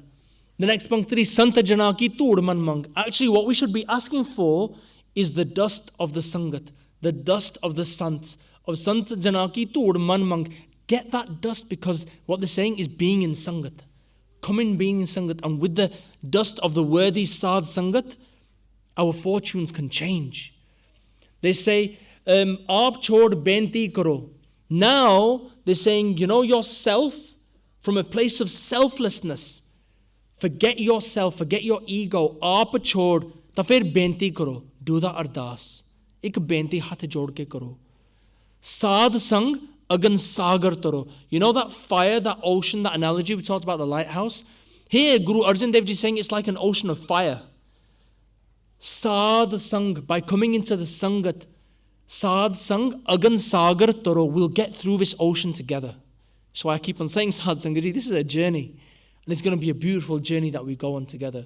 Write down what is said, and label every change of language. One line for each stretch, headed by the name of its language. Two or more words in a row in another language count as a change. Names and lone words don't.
English: The next punct is
Punjabi: ਸੰਤ ਜਨਾ ਕੀ ਧੂੜ ਮਨ ਮੰਗ.
English: Actually, what we should be asking for is the dust of the Sangat, the dust of the Sants, of
Punjabi: ਸੰਤ ਜਨਾ ਕੀ ਧੂੜ ਮਨ ਮੰਗ.
English: Get that dust, because what they're saying is being in Sangat. Come in being in Sangat, and with the dust of the worthy Sad Sangat, our fortunes can change. They say,
Punjabi: ਆਪ ਛੋਡ ਬੇਨਤੀ ਕਰੋ.
English: Now, they're saying, yourself, from a place of selflessness. Forget yourself, forget your ego.
Punjabi: ਆਪ ਛੋਡ, ਤਾ ਫਿਰ ਬੇਨਤੀ ਕਰੋ.
English: Do the ardas.
Punjabi: ਇਕ ਬੇਨਤੀ ਹੱਥ ਜੋੜ ਕੇ ਕਰੋ. ਸਾਧ ਸੰਗ ਅਗਨ ਸਾਗਰ ਤਰੋ.
English: You know that fire, that ocean, that analogy we talked about, the lighthouse? Here, Guru Arjan Dev Ji is saying it's like an ocean of fire.
Punjabi: ਸਾਧ ਸੰਗ,
English: by coming into the Sangat,
Punjabi: ਸਾਧ ਸੰਗ, ਅਗਨ ਸਾਗਰ ਤਰੋ,
English: we'll get through this ocean together. So I keep on saying, Sad Sangaji, this is a journey. And it's going to be a beautiful journey that we go on together.